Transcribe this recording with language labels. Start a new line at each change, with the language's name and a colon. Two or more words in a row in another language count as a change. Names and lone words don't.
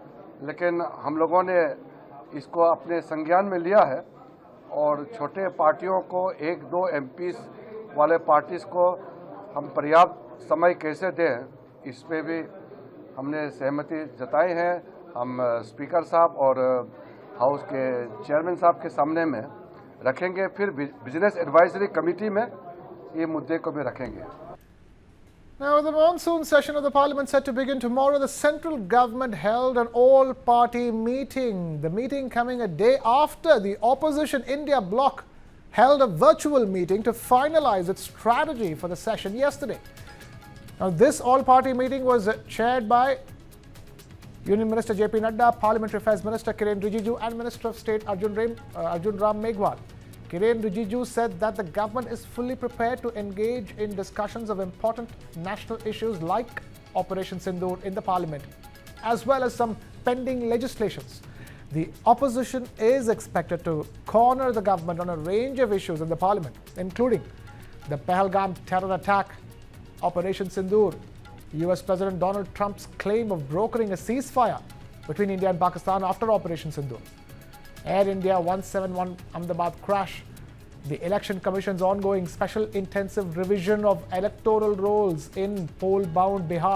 Hindi: लेकिन हम लोगों ने इसको अपने संज्ञान में लिया है और छोटे पार्टियों को 1-2 एमपीज वाले पार्टीज को हम पर्याप्त समय कैसे दें, इस पे भी हमने सहमति जताई है। हम स्पीकर साहब और हाउस के चेयरमैन साहब के सामने में रखेंगे, फिर
English: business advisory committee
Hindi: में ये मुद्दे को भी रखेंगे।
English: Now, the monsoon session of the Parliament set to begin tomorrow, the central government held an all-party meeting. The meeting coming a day after the opposition India bloc held a virtual meeting to finalize its strategy for the session yesterday. Now, this all-party meeting was chaired by Union Minister J.P. Nadda, Parliamentary Affairs Minister Kiren Rijiju and Minister of State Arjun Ram Meghwal. Kiren Rijiju said that the government is fully prepared to engage in discussions of important national issues like Operation Sindoor in the Parliament, as well as some pending legislations. The opposition is expected to corner the government on a range of issues in the Parliament, including the Pahalgam terror attack, Operation Sindoor, US President Donald Trump's claim of brokering a ceasefire between India and Pakistan after Operation Sindoor, Air India 171 Ahmedabad crash, The Election Commission's ongoing special intensive revision of electoral rolls in poll-bound Bihar.